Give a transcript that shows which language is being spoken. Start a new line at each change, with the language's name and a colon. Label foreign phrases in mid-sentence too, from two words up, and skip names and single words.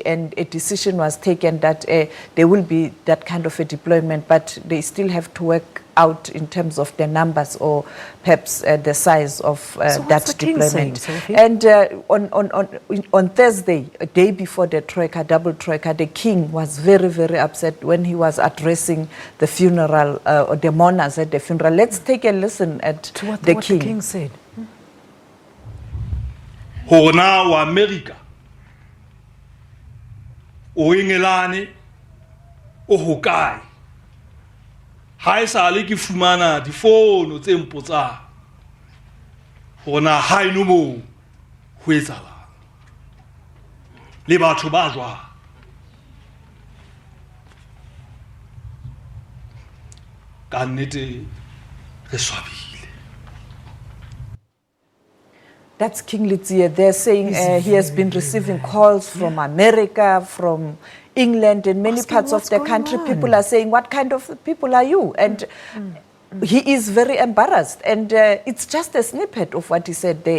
English: And a decision was taken that there will be that kind of a deployment, but they still have to work out in terms of the numbers or perhaps the size of that deployment. And on Thursday, a day before the troika, double troika, the king was very, very upset when he was addressing the funeral or the mourners at the funeral. Let's take a listen at what the king said.
Southern Sotho: Hona wa America o Engelane o hokae ha e sale ke fumana difono tse mpotsa hona ha eno mo ho etsala le batho ba jwa ka nnete re swabile.
English: That's King Litsia. They're saying he has been receiving calls from America, from England, and many parts of the country. People are saying, what kind of people are you? And He is very embarrassed, and it's just a snippet of what he said there.